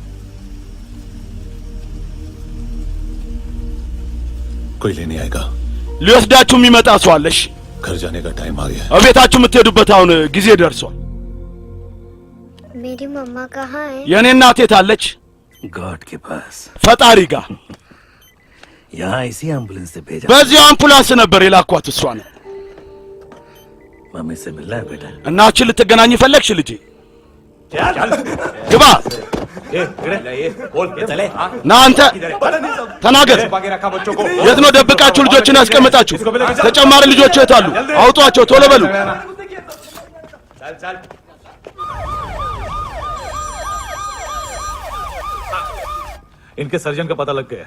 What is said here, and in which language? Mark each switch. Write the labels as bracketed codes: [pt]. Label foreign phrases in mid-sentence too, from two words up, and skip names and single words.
[hi] कोई लेने आएगा? [am] ሊወስዳችሁ የሚመጣ ሰው አለሽ? [hi] घर जाने का टाइम आ गया है। [am] እቤታችሁ የምትሄዱበት አሁን ጊዜ ደርሷል። [hi] मेरी मम्मा कहाँ है? [am] የኔ እናት የት አለች? [hi] गॉड के पास [am] ፈጣሪ ጋር። [hi] यहाँ इसी एम्बुलेंस से भेजा [am] በዚህ አምቡላንስ ነበር የላኳት እሷ ነው። [hi] मम्मी से मिलना है बेटा [am] እናችን ልትገናኝ ፈለግሽ ልጄ? ግባ [hi] बोल के चले [am] ና አንተ ተናገር። የት ነው ደብቃችሁ ልጆችን ያስቀምጣችሁ? ተጨማሪ ልጆች የት አሉ? አውጧቸው ቶሎ በሉ። [hi] इनके सर्जन का पता लग गया